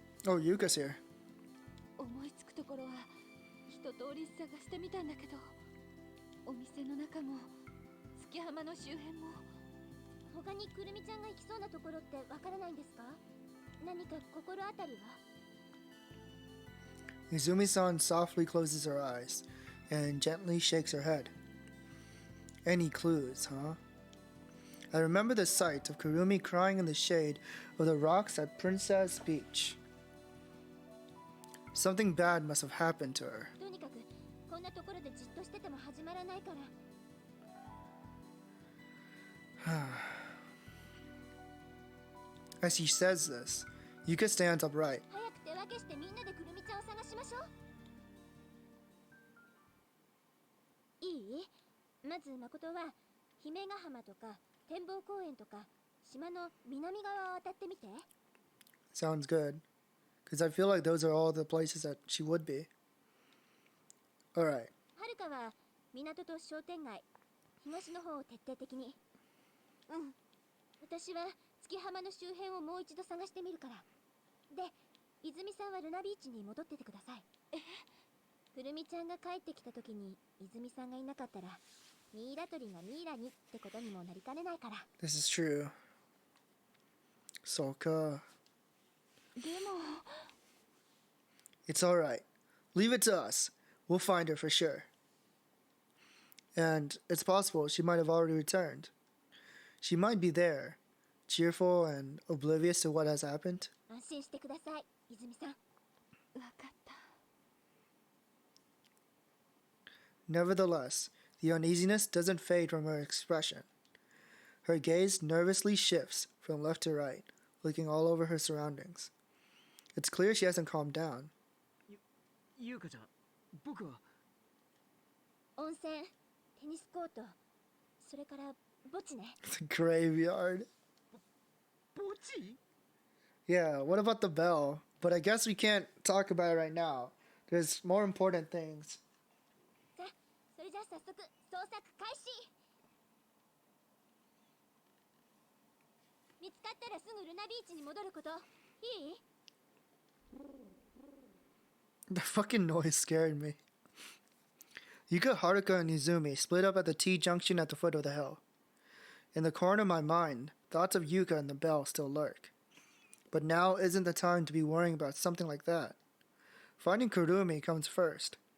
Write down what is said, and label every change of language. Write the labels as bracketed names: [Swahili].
[English] Oh, Yuka's here. [Japanese] 思いつくところは一通り探してみたんだけど、お店の中も月浜の周辺も。他にくるみちゃんが行きそうなところってわからないんですか？何か心当たりは？ [English] Izumi-san softly closes her eyes and gently shakes her head. Any clues, huh? I remember the sight of Kurumi crying in the shade of the rocks at Princess Beach. Something bad must have happened to her. [Japanese] とにかくこんなところでじっとしてても始まらないから。 [English] As he says this, Yuka stands upright. [Japanese] 早く手分けしてみんなでくるみちゃんを探しましょう。いい？まず誠は姫ヶ浜とか展望公園とか島の南側を渡ってみて。 [English] sounds good. Because I feel like those are all the places that she would be. Alright. [Japanese] はるかは港と商店街、東の方を徹底的に。うん。私は月浜の周辺をもう一度探してみるから。で、泉さんはルナビーチに戻っててください。くるみちゃんが帰ってきた時に泉さんがいなかったら、ミイラ取りがミイラにってことにもなりかねないから。 [English] This is true. [Japanese] そうか。でも。 [English] It's alright. Leave it to us. We'll find her for sure. And it's possible she might have already returned. She might be there, cheerful and oblivious to what has happened. [Japanese] 安心してください、泉さん。わかった。 [English] Nevertheless, the uneasiness doesn't fade from her expression. Her gaze nervously shifts from left to right, looking all over her surroundings. It's clear she hasn't calmed down. [Japanese] ゆうかちゃん、僕は温泉、テニスコート、それから墓地ね。 [English] The graveyard. [Japanese] 墓地？ [English] Yeah, what about the bell? But I guess we can't talk about it right now. There's more important things. [Japanese] さあ、それじゃあ早速捜索開始。見つかったらすぐルナビーチに戻ること。いい？ [English] The fucking noise scared me. Yuka, Haruka, and Izumi split up at the T-junction at the foot of the hill. In the corner of my mind, thoughts of Yuka and the bell still lurk. But now isn't the time to be worrying about something like that. Finding Kurumi comes first.